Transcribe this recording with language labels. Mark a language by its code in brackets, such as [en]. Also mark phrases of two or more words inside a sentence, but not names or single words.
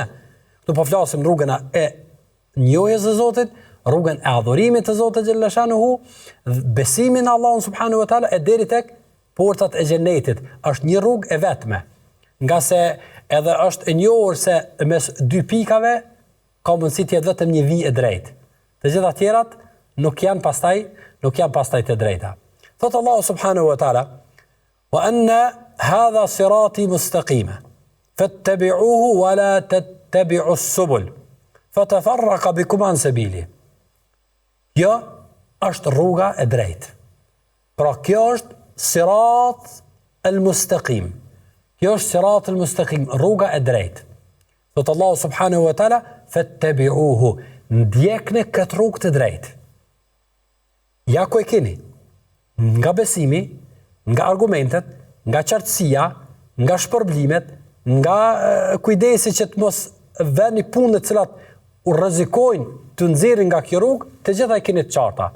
[sq] Këtu po flasim rrugën e njohjes së Zotit, rrugën e adhurimit të Zotit xhaleshanuhu, besimin në Allahun [ar] سبحانه وتعالى [sq] e deri tek portat e xhenetit. Është një rrugë e vetme. Nga se edhe është e njohur se mes dy pikave ka mundësi të jetë vetëm një vijë e drejtë. Të gjitha tjerat nuk janë pastaj të drejta. Thot Allahu [ar] سبحانه وتعالى وأن هذا صراطي مستقيما فاتبعوه ولا تتبعوا السبل فتفرق بكم عن سبيله." [sq] Kjo është rruga e drejtë. Pra kjo është [ar] الصراط المستقيم. [sq] Kjo është [ar] الصراط المستقيم, [sq] rruga e drejtë. Thot Allahu [ar] سبحانه وتعالى: [sq] "Fattabi'uhu", ndjekni këtë rrugë të drejtë. Ja ku e keni, nga besimi, nga argumentet, nga qartësia, nga shpërblimet, nga kujdesi që të mos vëni punët cilat u rrezikojnë të nxjerrin nga kjo rrugë, të gjitha e keni të qarta.